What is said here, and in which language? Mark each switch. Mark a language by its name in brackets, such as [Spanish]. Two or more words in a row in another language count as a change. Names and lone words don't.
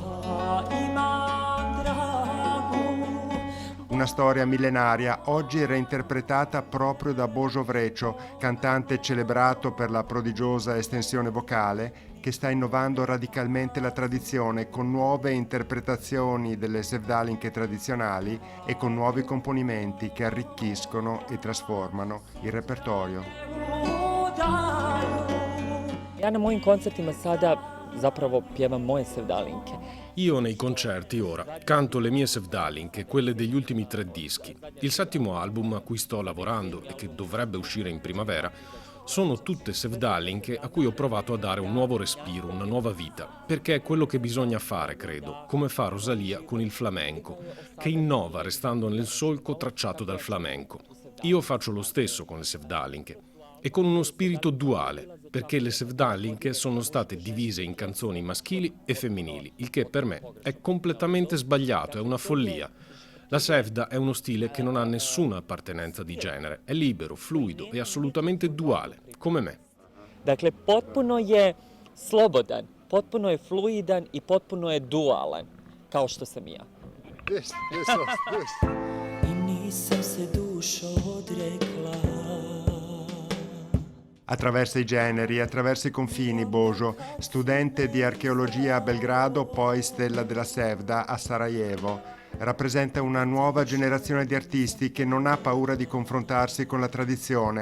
[Italian] Una storia millenaria, oggi reinterpretata proprio da Božo Vrećo, cantante celebrato per la prodigiosa estensione vocale, che sta innovando radicalmente la tradizione con nuove interpretazioni delle sevdalinke tradizionali e con nuovi componimenti che arricchiscono e trasformano il repertorio. [Bosnian] Ja na mojim koncertima sada zapravo pjevam moje sevdalinke. [Italian] Io nei concerti ora canto le mie sevdalinke, quelle degli ultimi 3 dischi. Il 7° album a cui sto lavorando e che dovrebbe uscire in primavera sono tutte sevdalinke a cui ho provato a dare un nuovo respiro, una nuova vita, perché è quello che bisogna fare, credo, come fa Rosalia con il flamenco, che innova restando nel solco tracciato dal flamenco. Io faccio lo stesso con le sevdalinke e con uno spirito duale, perché le sevdalinke sono state divise in canzoni maschili e femminili, il che per me è completamente sbagliato, è una follia. La sevda è uno stile che non ha nessuna appartenenza di genere, è libero, fluido e assolutamente duale, come me. [Bosnian] Dakle, potpuno je slobodan, potpuno je fluidan i potpuno je dualan, kao što sam ja. I nisam se dušo odrekla. [Italian] Attraversa i generi, attraversa i confini, Božo, studente di archeologia a Belgrado, poi stella della Sevda a Sarajevo. Rappresenta una nuova generazione di artisti che non ha paura di confrontarsi con la tradizione.